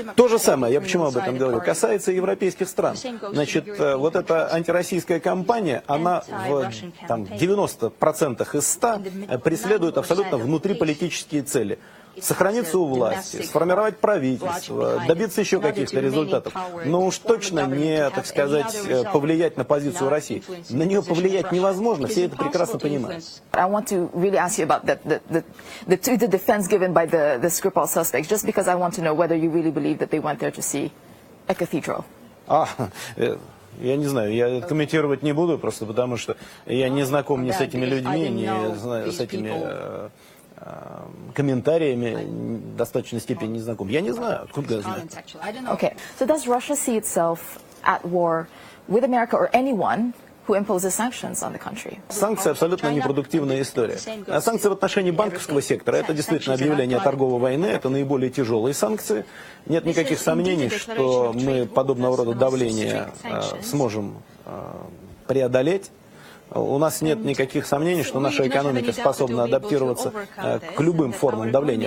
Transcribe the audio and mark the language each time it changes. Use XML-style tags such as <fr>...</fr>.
<ru>То же самое, я почему об этом говорю, касается европейских стран. Значит, вот эта антироссийская кампания, она в 90% из 100 преследует абсолютно внутриполитические цели. Сохраниться у власти, сформировать правительство, добиться еще каких-то результатов, но уж точно не, так сказать, повлиять на позицию России. На нее повлиять невозможно, все это прекрасно понимают.</ru> <en>I want to really ask you about the defense given by the Skripal suspects, just because I want to know whether you really believe that they went there to see a cathedral.</en> <ru>Я не знаю, я комментировать не буду, просто потому что я не знаком ни с этими людьми, ни с этими комментариями, в достаточной степени не знаком. Я не знаю, откуда я знаю.</ru> <en>Okay, so does Russia see itself at war with America or anyone who imposes sanctions on the country?</en> <ru>Санкции абсолютно непродуктивная история. Санкции в отношении банковского сектора – это действительно объявление торговой войны, это наиболее тяжелые санкции. Нет никаких сомнений, что мы подобного рода давление сможем преодолеть. У нас нет никаких сомнений, что наша экономика способна адаптироваться к любым формам давления.</ru>